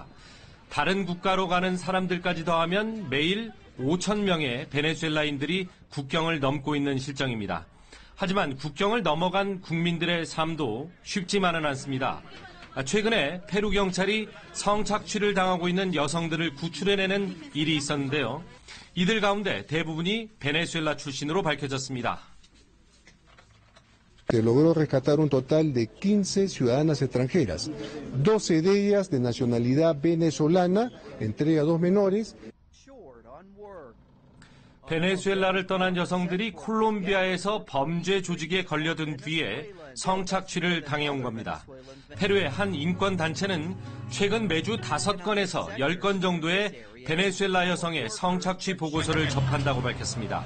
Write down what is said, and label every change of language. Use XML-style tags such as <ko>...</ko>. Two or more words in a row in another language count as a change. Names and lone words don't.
<ko>다른 국가로 가는 사람들까지 더하면 매일 5,000명의 베네수엘라인들이 국경을 넘고 있는 실정입니다. 하지만 국경을 넘어간 국민들의 삶도 쉽지만은 않습니다. 최근에 페루 경찰이 성착취를 당하고 있는 여성들을 구출해내는 일이 있었는데요. 이들 가운데 대부분이 베네수엘라 출신으로 밝혀졌습니다.</ko> <es>Se logró rescatar un total de 15 ciudadanas extranjeras, 12 de ellas de nacionalidad venezolana, entre a 2 menores.</es> <ko>베네수엘라를 떠난 여성들이 콜롬비아에서 범죄 조직에 걸려든 뒤에 성착취를 당해온 겁니다. 페루의 한 인권단체는 최근 매주 5건에서 10건 정도의 베네수엘라 여성의 성착취 보고서를 접한다고 밝혔습니다.</ko>